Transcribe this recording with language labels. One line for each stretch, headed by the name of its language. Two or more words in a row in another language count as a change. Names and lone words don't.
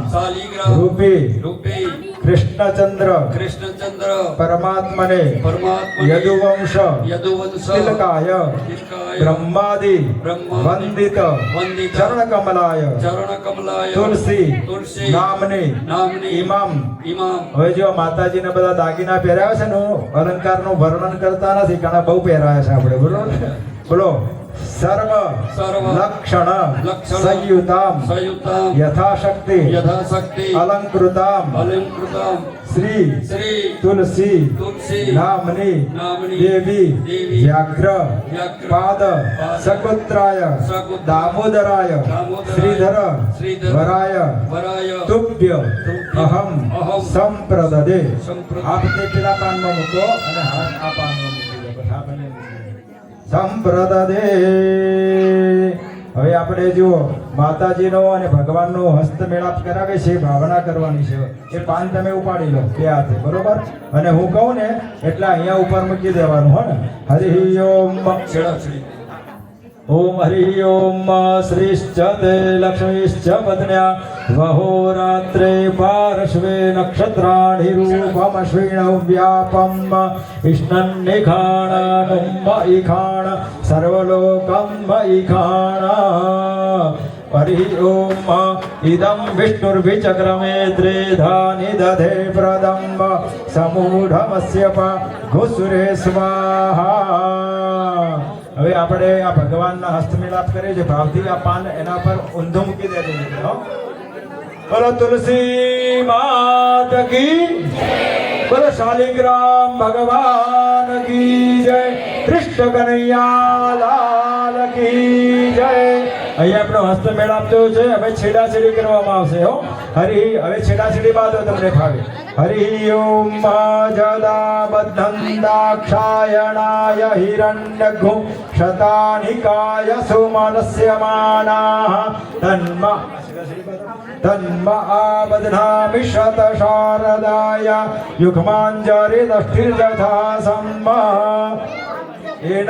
Sanskrit: शालिग्राम रूपे रूपे कृष्णचंद्र कृष्णचंद्र परमात्मने परमात्मा यदुवंश यदुवंश तिलकाय तिलकाय ब्रह्मादि ब्रह्मादि वंदित वंदित चरणकमलाय चरण कमलाय तुलसी तुलसी નામની નામની ઇમામ ઇમામ
Gujarati: હવે જો માતાજીને બધા દાગીના પહેરાવે છે ને અલંકારનું વર્ણન કરતા નથી કારણ બહુ પહેરાવે છે આપણે બરોબર બોલો સર્વ
Sanskrit: સર્વ લક્ષણ લક્ષણ સંયુતામ સંયુક્તામ યથાશક્તિ યથાશક્તિ અલંકૃતામ અલંકૃતામ શ્રી શ્રી तुलसी तुलसी नामनी नामनी देवी देवी व्याघ्र व्याघ्र पाद सकुत्राय सकुत्राय दामोदराय दामोदराय श्रीधर श्रीधर वराय वराय तुभ्य तुभ्य अहम अहम संप्रददे संप्रददे
Gujarati: आप તે પેલા પાનમાં મૂકો અને હાથ આ પાનમાં મૂકી દો બસ આ બંને મૂકી દો સંપ્રદદે હવે આપણે જુઓ માતાજીનો અને ભગવાનનો હસ્તમેળાપ કરાવે છે ભાવના કરવાની છે એ પાન તમે ઉપાડી લો બે હાથે બરોબર અને હું કહું ને એટલે અહીંયા ઉપર મૂકી દેવાનું હો ને
Sanskrit: હરિ ઓમ
Gujarati: છેડા શ્રી
Sanskrit: ओम हरि ओम श्रीश्च ते लक्ष्मीश्च पत्न्या वहोरात्रे पार्श्वे नक्षत्राणि रूपमश्विनौ व्यापम् इष्णन्निखाणनुम् इखाण सर्वलोकम् इखाण हरि ओम इदं विष्णुर्विचक्रमे त्रिधानि दधे प्रदम्ब समूढमस्य घुसुरे स्वाहा
Gujarati: હવે આપણે આ ભગવાનના હસ્તમિલાપ કરીએ છીએ ભાવથી આ પાન એના પર ઊંધું મૂકી દેજો હો બોલો તુલસી માત કી બોલો શાલિગ્રામ ભગવાન
Hindi: की जय कृष्ण कन्हैया लाल की जय
Gujarati: અહીંયા આપણો હસ્તમેળાપ થયો છે હવે છેડાછેડી કરવામાં આવશે હો હરિ હવે છેડાછેડી બાદ તમને ફાવે
Sanskrit: हरि ओम जदा बद्धन्दाक्षायणाय हिरण्यघु शतानिकाय सुमनस्यमानाः तन्म आबध्नामि शतशारदाय युग्माञ्जरिदष्टिर्यथा सम्मा येन